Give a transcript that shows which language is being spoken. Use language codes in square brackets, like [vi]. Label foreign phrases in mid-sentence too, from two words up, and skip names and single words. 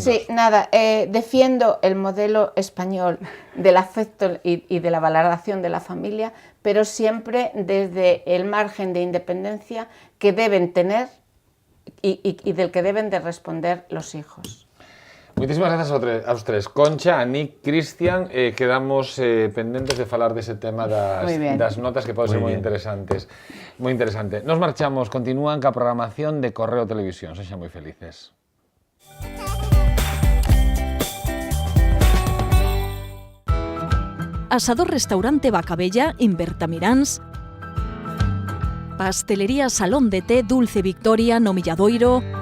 [es] Sí, nada, defiendo el modelo español del afecto y de la valoración de la familia, pero siempre desde el margen de independencia que deben tener y del que deben de responder los hijos. Muchísimas gracias a los tres. Concha, Anic, [gl] Cristian, quedamos pendentes de falar dese tema das notas que poden ser moi interesantes. Moi interesante. Nos marchamos, continúan ca programación de Correo Televisión. Sexan moi felices. Asador Restaurante Bacabella en Bertamiráns, Pastelería Salón de Té Dulce Victoria no Milladoiro,